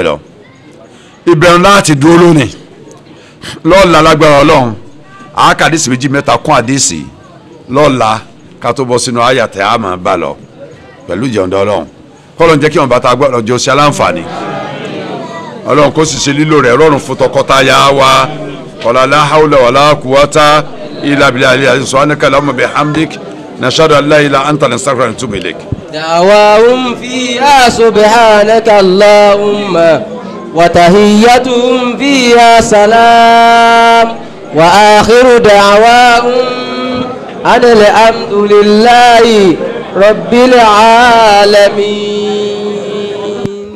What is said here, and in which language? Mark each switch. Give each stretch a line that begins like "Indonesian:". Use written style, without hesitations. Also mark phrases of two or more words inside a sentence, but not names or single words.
Yoruba: lọ ìbẹ̀rù láti dúró lónìí lọ́ọ̀la lágbára ọlọ́run àákàdísì méjì mẹ́ta kún àdísì lọ́ọ̀la ká tó bọ́ sínú àyàtẹ̀ àmà bá lọ pẹ̀lú ìjọ̀ǹda ọlọ́run kọ́lọ̀ ń jẹ́ kí wọn bá ta gbọ́dọ̀ jẹ́ oṣù aláǹfààní ọlọ́run kó sì ṣe lílo rẹ̀ rọrùn fún tọkọtaya wa
Arabic: ولا حول ولا قوة إلا بالله سبحانك اللهم وبحمدك نشهد أن لا إله إلا أنت نستغفرك ونتوب إليك. دعواهم فيها سبحانك اللهم وتحيتهم فيها سلام وآخر دعواهم أن الحمد لله رب العالمين.